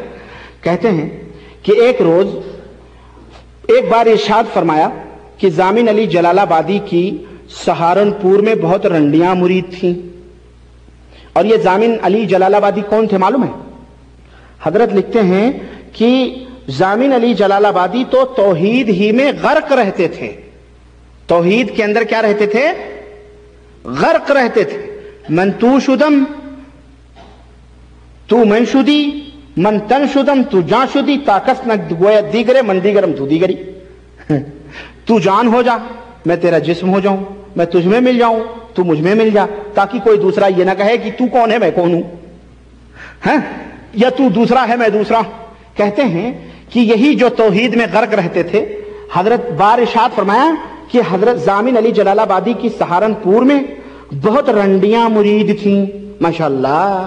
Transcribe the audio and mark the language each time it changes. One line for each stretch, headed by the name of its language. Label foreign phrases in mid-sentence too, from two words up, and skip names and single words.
Urdu: کہتے ہیں کہ ایک روز ایک بار ارشاد فرمایا کہ ضامن علی جلال آبادی کی سہارنپور میں بہت رنڈیاں مرید تھیں، اور یہ ضامن علی جلال آبادی کون تھے معلوم ہے؟ حضرت لکھتے ہیں کہ ضامن علی جلال آبادی تو توحید ہی میں غرق رہتے تھے، توحید کے اندر کیا رہتے تھے؟ غرق رہتے تھے۔
Persian: من تو شدم تو من شدی، من تن شدم تو جان شدی، طاقت نہ گویا دیگرے من دیگرم تو دیگری،
Urdu: تو جان ہو جا میں تیرا جسم ہو جاؤں، میں تجھ میں مل جاؤں تو مجھ میں مل جا، تاکہ کوئی دوسرا یہ نہ کہے کہ تو کون ہے میں کون ہوں، یا تو دوسرا ہے میں دوسرا۔ کہتے ہیں کہ یہی جو توحید میں غرق رہتے تھے، حضرت بار ارشاد فرمایا کہ حضرت ضامن علی جلال آبادی کی سہارنپور میں بہت رنڈیاں مرید تھیں، ماشاءاللہ۔